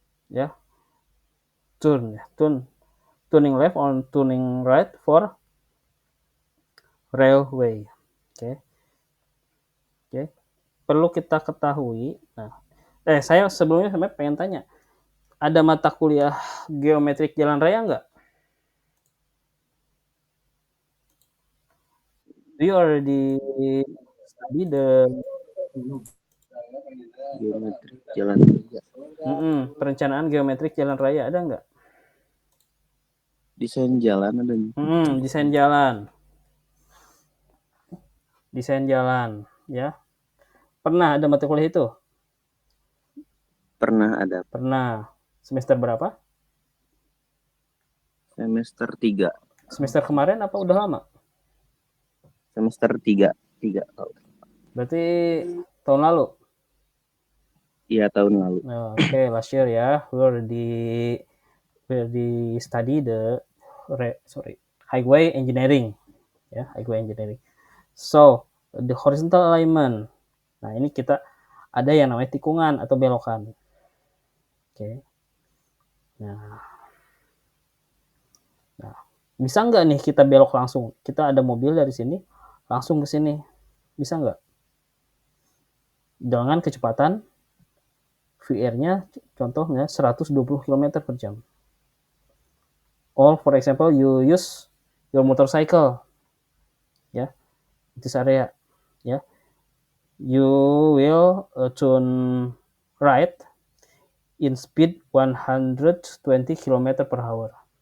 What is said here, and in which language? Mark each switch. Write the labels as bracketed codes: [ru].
[en] Ya, turning left or turning right for railway. [id] Oke. Perlu kita ketahui. Nah, saya sebelumnya pengen tanya, ada mata kuliah geometrik jalan raya nggak? [en] Do you already study the [id] geometrik jalan raya? Perencanaan geometrik jalan raya ada nggak? Desain jalan ada. Desain jalan, ya. Pernah ada mata kuliah itu? Pernah ada. Pernah. Semester berapa? Semester 3. Semester kemarin apa udah lama? Semester 3. Berarti tahun lalu? Iya, tahun lalu. Oke, [en] last year, ya. We already study the highway engineering, ya, highway engineering. So, the horizontal alignment. [id] Nah, ini kita ada yang namanya tikungan atau belokan. Oke. Nah, bisa nggak nih kita belok langsung? Kita ada mobil dari sini langsung ke sini, bisa nggak? dengan kecepatan VR-nya contohnya 120 km per jam. [en] Or for example, you use your motorcycle, ya, this area, ya, you will turn right in speed 120 km per hour.